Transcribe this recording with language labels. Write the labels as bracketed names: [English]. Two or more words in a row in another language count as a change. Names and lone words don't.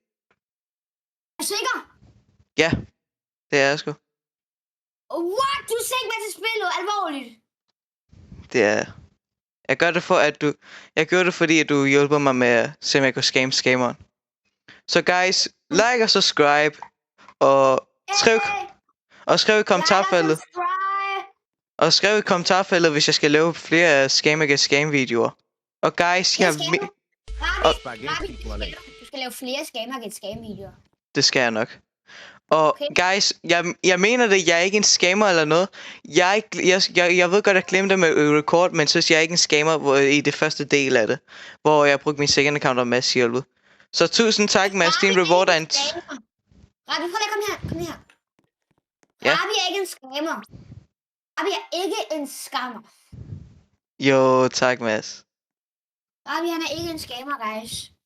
[Danish] Er du sikker? Ja, det er jeg sgu. [English] What? [Danish] Du er sikker med til spillet? Alvorligt? Det er... Jeg gør det for, at du... Jeg gør det, fordi at du hjælper mig med at se, om jeg kan scam scammeren. Så guys, like og subscribe. Og skriv i kommentarfeltet. Og skriv i kommentarfeltet, hvis jeg skal lave flere scam videoer. Og guys, Spaghetti toiletti. Du skal lave flere scam-videoer. det skal jeg nok. Og Okay. guys, jeg mener det, jeg er ikke en scammer eller noget. Jeg ved godt, at jeg glemte med record, men synes jeg er ikke en scammer i det første del af det. Hvor jeg brugte min [English] second account [Danish] og Mads hjælpet. Så tusind tak, Mads, din reward er en... Rabi, prøv lige at komme her. Ja. Rabi er ikke en scammer. Rabi er ikke en scammer. Jo, tak, Mads. Rabi, han er ikke en scammer, guys.